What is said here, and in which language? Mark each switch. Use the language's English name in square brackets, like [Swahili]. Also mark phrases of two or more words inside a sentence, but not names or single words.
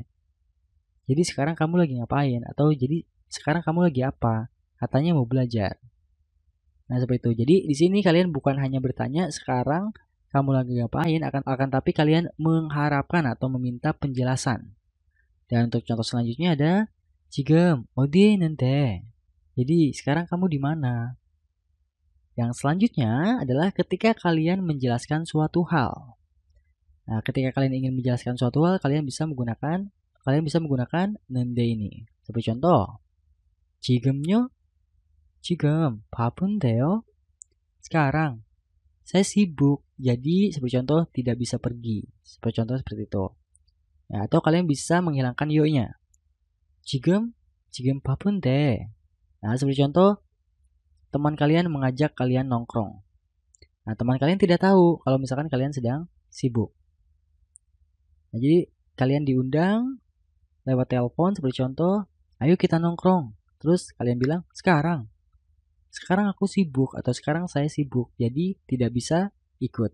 [Indonesian] Jadi sekarang kamu lagi ngapain? Atau jadi sekarang kamu lagi apa? Katanya mau belajar. Nah, seperti itu. Jadi di sini kalian bukan hanya bertanya sekarang kamu lagi ngapain, akan tapi kalian mengharapkan atau meminta penjelasan. Dan untuk contoh selanjutnya ada [Korean] 지금 어디에 있는데? [Indonesian] Jadi sekarang kamu di mana? Yang selanjutnya adalah ketika kalian menjelaskan suatu hal. Nah, ketika kalian ingin menjelaskan suatu hal, kalian bisa menggunakan nende ini. Seperti contoh, [Korean] 지금요? 지금 바쁜데요? [Indonesian] Sekarang, saya sibuk. Jadi, seperti contoh, tidak bisa pergi. Seperti contoh seperti itu. Ya, atau kalian bisa menghilangkan yo-nya. [Korean] 지금 바쁜데. [Indonesian] Nah, seperti contoh, teman kalian mengajak kalian nongkrong. Nah, teman kalian tidak tahu kalau misalkan kalian sedang sibuk. Nah, jadi kalian diundang lewat telepon seperti contoh, ayo kita nongkrong. Terus kalian bilang, sekarang aku sibuk atau sekarang saya sibuk, jadi tidak bisa ikut.